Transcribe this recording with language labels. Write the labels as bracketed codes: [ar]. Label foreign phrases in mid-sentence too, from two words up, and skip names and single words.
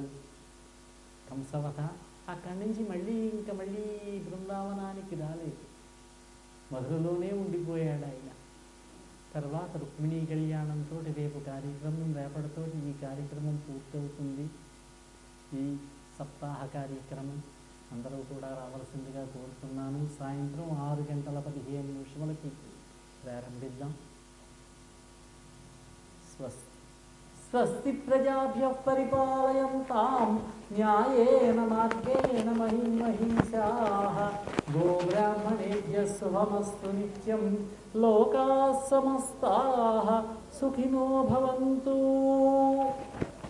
[te] కంసవధ అక్కడి నుంచి మళ్ళీ బృందావనానికి రాలేదు, మధురలోనే ఉండిపోయాడు ఆయన. తర్వాత రుక్మిణీ కళ్యాణంతో రేపు కార్యక్రమం, రేపటితోటి ఈ కార్యక్రమం పూర్తవుతుంది. ఈ సప్తాహ కార్యక్రమం అందరూ కూడా రావాల్సిందిగా కోరుతున్నాను. సాయంత్రం 6:15 ప్రారంభిద్దాం. [sa] స్వస్తి ప్రజాభ్యః పరిపాలయంతాం న్యాయేన మార్గేణ మహిం మహిషాః. గోబ్రాహ్మణేభ్యः శుభమస్తు నిత్యం. లోకాः సమస్తాः సుఖినో భవంతు.